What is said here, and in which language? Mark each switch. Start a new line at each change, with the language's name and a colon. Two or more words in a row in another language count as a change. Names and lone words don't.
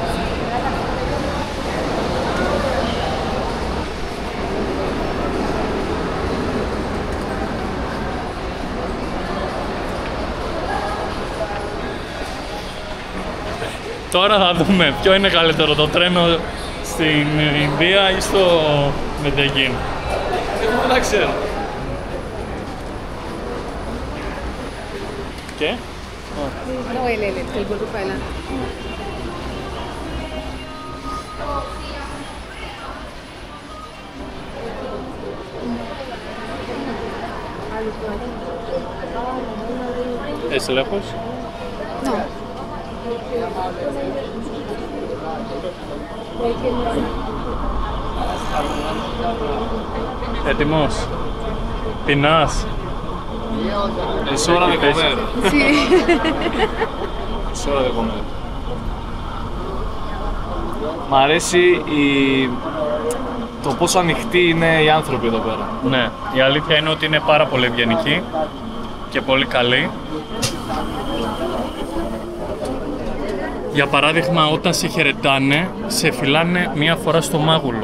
Greek: Τώρα θα δούμε ποιο είναι καλύτερο, το τρένο στην Ινδία ή στο Μεντεγίν. Δεν ξέρω.
Spanish: ¿Qué? No, el golpe para adelante. ¿Es lejos? No.
Greek: Έτοιμος. Πεινάς.
Spanish: Es hora de comer. Sí. Es hora de comer.
Greek: Μ' αρέσει το πόσο ανοιχτοί είναι οι άνθρωποι εδώ πέρα. Ναι, η αλήθεια είναι ότι είναι πάρα πολύ ευγενικοί και πολύ καλοί. Για παράδειγμα, όταν σε χαιρετάνε, σε φυλάνε μία φορά στο μάγουλο.